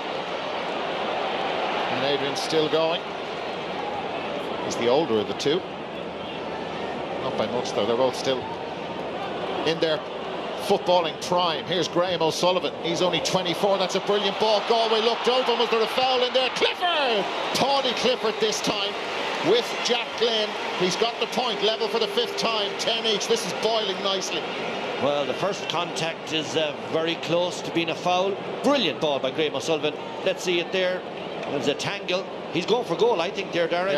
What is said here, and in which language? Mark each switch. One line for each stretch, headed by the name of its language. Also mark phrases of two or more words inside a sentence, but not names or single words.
English: And Adrian's still going. He's the older of the 2. Not by much, though. They're both still in their footballing prime. Here's Graham O'Sullivan. He's only 24. That's a brilliant ball. Galway looked open. Was there a foul in there? Clifford! Paudie Clifford this time with Jack Glynn. He's got the point. Level for the 5th time. 10 each. This is boiling nicely. Well, the first contact is very close to being a foul. Brilliant ball by Graham O'Sullivan. Let's see it there. There's a tangle. He's going for goal, I think, there, Darren.